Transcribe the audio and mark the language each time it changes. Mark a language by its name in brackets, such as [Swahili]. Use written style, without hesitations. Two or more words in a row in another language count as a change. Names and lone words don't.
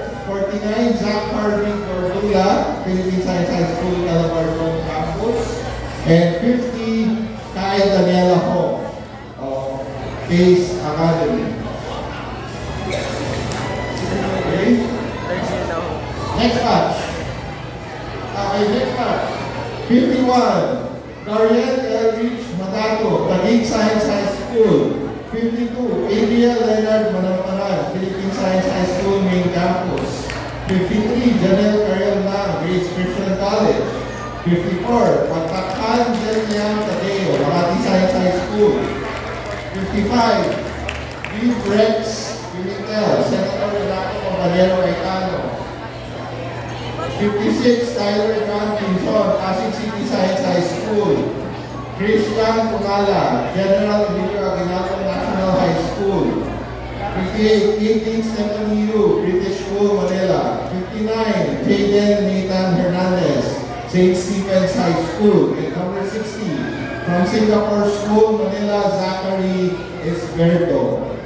[English] 49, Zach Harvey Cordula, Philippine Science High School, Calabarzon campus. And 50, Kai Daniela Ho, of Case Academy. Okay? Next batch. Okay, next batch. 51, Darian Elrich Matato, Taguig Science High School. 52, Adriel Leonard Manamparan, Philippine Science High School, main campus. 53, Janelle Carel Lang, Grace Christian College. 54, Pagtakhan Deliam Tadeo, Makati Science High School. 55, Viv Rex Pimentel, Senator Renato Caballero Aitano. 56, Tyler John Pinson, Pasig City Science High School. Christian Pungala, General Emilio Aguinaldo National High School. 58, 18, Stephanie Yu, British School, Manila. 59, Jaden Nathan Hernandez, St. Stephen's High School. And number 60, from Singapore School, Manila, Zachary Esberto.